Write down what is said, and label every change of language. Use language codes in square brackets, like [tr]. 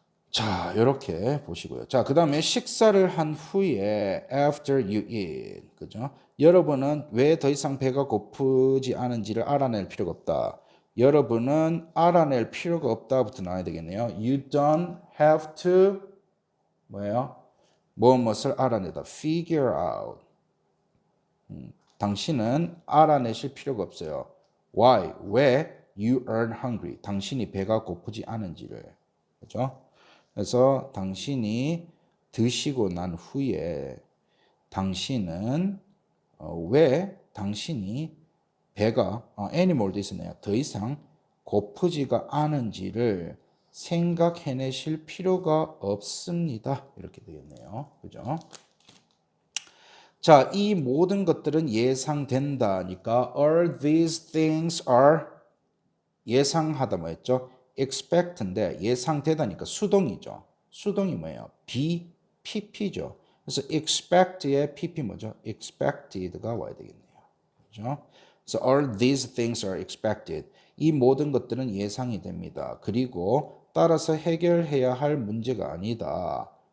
[ko] 자, 이렇게 보시고요. 자, 그 다음에 식사를 한 후에 [en] after you eat, [ko] 그죠? 여러분은 왜 더 이상 배가 고프지 않은지를 알아낼 필요가 없다. 여러분은 알아낼 필요가 없다부터 나와야 되겠네요. [en] You don't have to [ko] 뭐예요? 무엇을 알아내다. figure out. 당신은 알아내실 필요가 없어요. [en] Why? [ko] 왜? [en] You are hungry. [ko] 당신이 배가 고프지 않은지를. 그죠? 그래서 당신이 드시고 난 후에 당신은 왜 당신이 배가 animal도 있었네요. 더 이상 고프지가 않은지를 생각해내실 필요가 없습니다. 이렇게 되겠네요. 그죠? 자, 이 모든 것들은 예상된다니까 [en] all these things are [ko] 예상하다 뭐였죠? expect인데 예상되다니까 수동이죠. 수동이 뭐예요? be, pp죠. 그래서 expect의 pp 뭐죠? expected가 와야 되겠네요. 그죠? [en] So all these things are expected. [ko] 이 모든 것들은 예상이 됩니다. 그리고 따라서 해결해야 할 문제가 아니다.